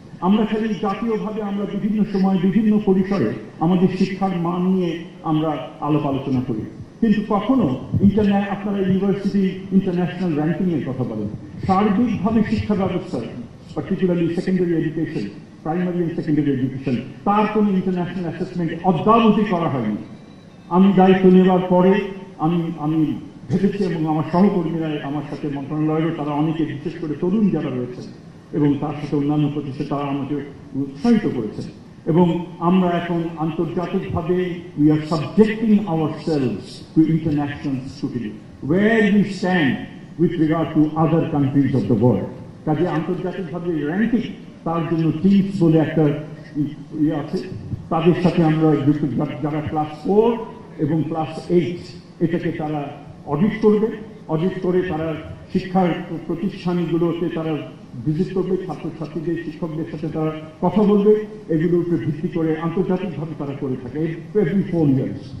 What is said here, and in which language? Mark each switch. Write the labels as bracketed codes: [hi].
[bn] আমরা খালি জাতীয়ভাবে আমরা বিভিন্ন সময় বিভিন্ন পরিসরে আমাদের শিক্ষার মান নিয়ে আমরা আলাপ আলোচনা করি, কিন্তু কখনো আপনারা ইউনিভার্সিটি ইন্টারন্যাশনাল র্যাঙ্কিং এর কথা বলেন, সার্বিকভাবে শিক্ষা ব্যবস্থা, particularly secondary education, primary and secondary education, তার কোনো ইন্টারন্যাশনাল অ্যাসেসমেন্ট অদ্যাবধি করা হয়নি। আমি দায়িত্ব নেওয়ার পরে আমি ভেবেছি, এবং আমার সহকর্মীরা আমার সাথে মন্ত্রণালয়েরও তারা অনেকে, বিশেষ করে তরুণ যারা রয়েছেন এবং তার সাথে অন্যান্য প্রতিষ্ঠান, তারা আমাকে উৎসাহিত করেছেন। এবং আমরা এখন আন্তর্জাতিকভাবে [en] we are subjecting ourselves to international scrutiny where we stand with regard to other countries of the world. [bn] কাজে আন্তর্জাতিকভাবে র্যাঙ্কিং, তার জন্য টিমস বলে একটা ইয়ে আছে, তাদের সাথে আমরা যারা ক্লাস 4 এবং ক্লাস 8 এটাকে তারা অডিট করবে, অডিট করে তারা শিক্ষার প্রতিষ্ঠানগুলোতে তারা ভিজিট করবে, ছাত্রছাত্রীদের শিক্ষকদের সাথে তারা কথা বলবে, এগুলোর উপরে ভিত্তি করে আন্তর্জাতিকভাবে তারা করে থাকে [en] Every 4 years.